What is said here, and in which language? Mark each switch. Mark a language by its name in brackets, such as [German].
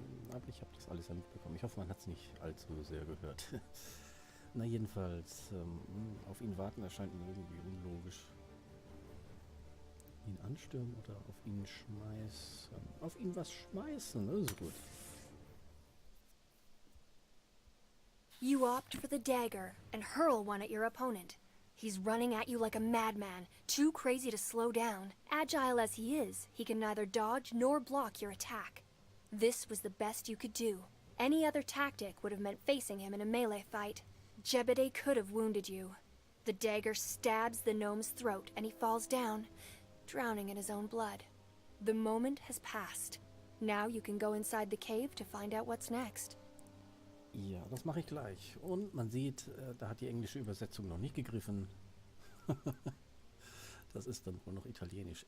[German] Aber ich habe das alles ja mitbekommen. Ich hoffe, man hat es nicht allzu sehr gehört. Na jedenfalls, auf ihn warten erscheint mir irgendwie unlogisch. Ihn anstürmen oder auf ihn schmeißen? Auf ihn was schmeißen, das ist gut. [English] You opt for the dagger and hurl one at your opponent. He's running at you like a madman, too crazy to slow down. Agile as he is, he can neither dodge nor block your attack. This was the best you could do. Any other tactic would have meant facing him in a melee fight. Jebediah could have wounded you. The dagger stabs the gnome's throat and he falls down, drowning in his own blood. The moment has passed. Now you can go inside the cave to find out what's next. [German] Ja, das mache ich gleich. Und man sieht, da hat die englische Übersetzung noch nicht gegriffen. Das ist dann wohl noch italienisch.